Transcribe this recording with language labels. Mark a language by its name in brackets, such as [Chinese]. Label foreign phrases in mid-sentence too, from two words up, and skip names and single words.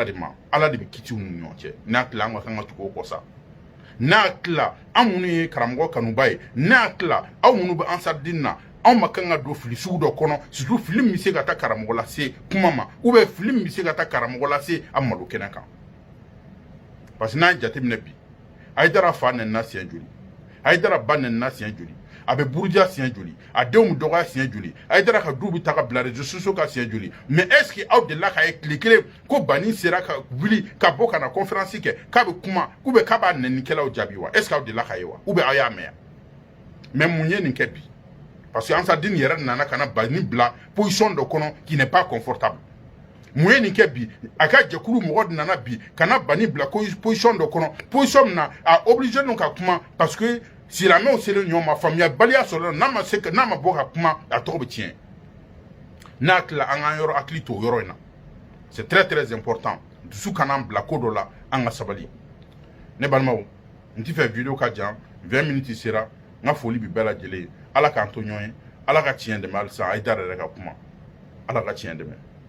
[Bambara] de ma ala de bɛ kiti u ni ɲɔgɔn cɛ n'a tila an ka kan ka tugu o kɔ sa n'a tila an minnu ye karamɔgɔ kanuba ye n'a tila aw minnu bɛ Ansaridine na anw ma kan ka don fili sugu dɔ kɔnɔ surtout fili min bɛ se ka taa karamɔgɔ lase kuma ma [French] ou bien [Bambara] fili min bɛ se ka taa karamɔgɔ lase a malo kɛnɛ kan parce que n'a ye jateminɛ bi Haidara fa nɛnina siɲɛ joli Haidara ba nɛnina siɲɛ joli a bɛ buruja siɲɛ joli a denw bɛ dɔgɔya siɲɛ joli Haidara ka du bɛ ta ka bila [French] réseaux sociaux [Bambara] kan siɲɛ joli [French] mais est ce que [Bambara] aw delila k'a ye tile kelen ko bani sera ka wuli ka bɔ ka na conférence kɛ k'a bɛ kuma [French] ou bien [Bambara] k'a b'a nɛnikɛlaw jaabi wa [French] est ce que [Bambara] aw delila k'a ye wa [French] ou bien [Bambara] aw y'a mɛn mais mun ye nin kɛ bi [French] parce que [Bambara] Ansaridine yɛrɛ nana ka na bani bila position dɔ kɔnɔ [French] qui n'est pas confortable [Bambara] mun ye nin kɛ bi a ka jɛkulu mɔgɔ de nana bi ka na bani bila position dɔ kɔnɔ position min na a obligé non ka kuma [French] parce que [Bambara] silamɛw selen ɲɔgɔn ma faamuyabaliya sɔrɔla n'a ma bɔ ka kuma a tɔgɔ bɛ tiɲɛ n'a tila an k'an yɔrɔ hakili to o yɔrɔ in na [French] c'est très très important [Bambara] dusu kana bila ko dɔ la an ka sabali ne balimaw n tɛ fɛ video ka jan 20 minutes sera n ka foli bɛ bɛɛ lajɛlen ye ala k'an to ɲɔgɔn ye ala ka tiɲɛ dɛmɛ halisa Haidara yɛrɛ ka kuma ala ka tiɲɛ dɛmɛ